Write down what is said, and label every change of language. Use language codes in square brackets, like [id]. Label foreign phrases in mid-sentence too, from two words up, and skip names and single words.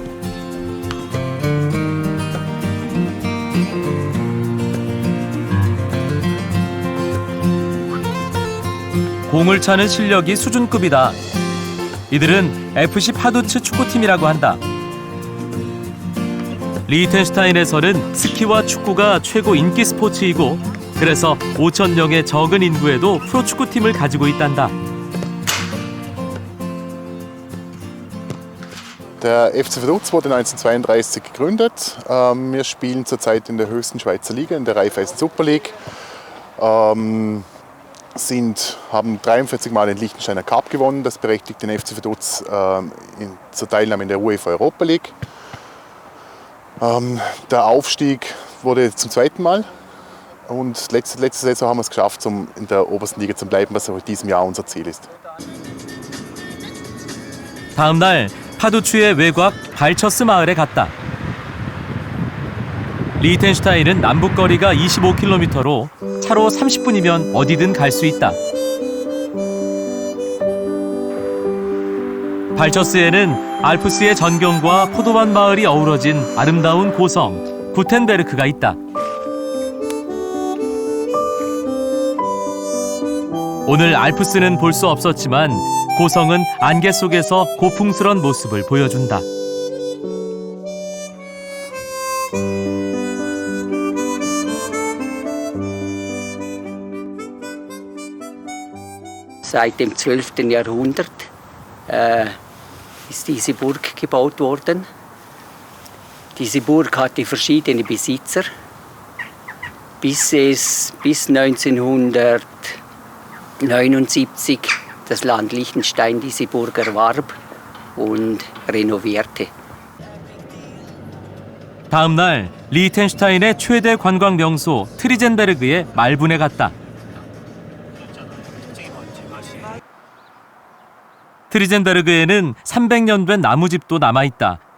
[ko] 공을 차는 실력이 수준급이다. 이들은 FC 파두츠 축구팀이라고 한다. 리히텐슈타인에서는 스키와 축구가 최고 인기 스포츠이고 그래서 5,000명의 적은 인구에도 프로축구팀을 가지고 있단다. [de] Der FC Vaduz wurde 1932 gegründet. Wir spielen zurzeit in der höchsten Schweizer Liga, in der Raiffeisen Super League. Haben 43 Mal den Liechtensteiner Cup gewonnen. Das berechtigt den FC Vaduz zur Teilnahme in der UEFA Europa League. Der Aufstieg wurde zum zweiten Mal. Und letzte Saison haben wir es geschafft, in der obersten Liga zu bleiben, was auch in diesem Jahr unser Ziel ist. [ko] 다음 날 파두츠의 외곽 발처스 마을에 갔다. 리히텐슈타인은 남북거리가 25km로 차로 30분이면 어디든 갈 수 있다. 발처스에는 알프스의 전경과 포도밭 마을이 어우러진 아름다운 고성 구텐베르크가 있다. 오늘 알프스는 볼 수 없었지만 고성은 안개 속에서 고풍스런 모습을 보여준다. [de] Seit dem 12. Jahrhundert ist diese Burg gebaut worden. Diese Burg hatte verschiedene Besitzer, bis 1979 das Land Liechtenstein diese Burg erwarb und renovierte. [ko] 다음 날 리히텐슈타인의 최대 관광 명소 트리젠베르그에 말분에 갔다. 트리젠베르그에는 300년 된 나무집도 남아있다.